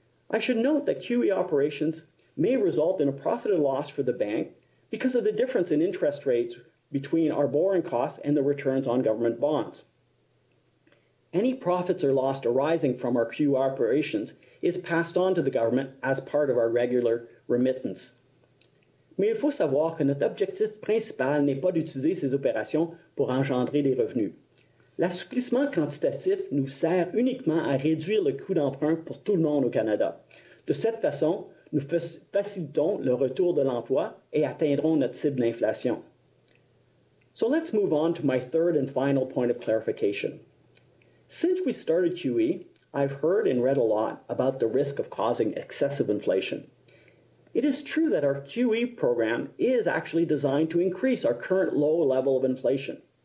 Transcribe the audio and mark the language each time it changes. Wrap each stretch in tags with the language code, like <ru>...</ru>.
<en>I should note that QE operations may result in a profit or loss for the bank because of the difference in interest rates between our borrowing costs and the returns on government bonds. Any profits or loss arising from our QE operations is passed on to the government as part of our regular remittance.</en> <fr>Mais il faut savoir que notre objectif principal n'est pas d'utiliser ces opérations pour engendrer des revenus. L'assouplissement quantitatif nous sert uniquement à réduire le coût d'emprunt pour tout le monde au Canada. De cette façon, nous facilitons le retour de l'emploi et atteindrons notre cible d'inflation.</fr> <en>So let's move on to my third and final point of clarification. Since we started QE, I've heard and read a lot about the risk of causing excessive inflation. It is true that our QE program is actually designed to increase our current low level of inflation.</en>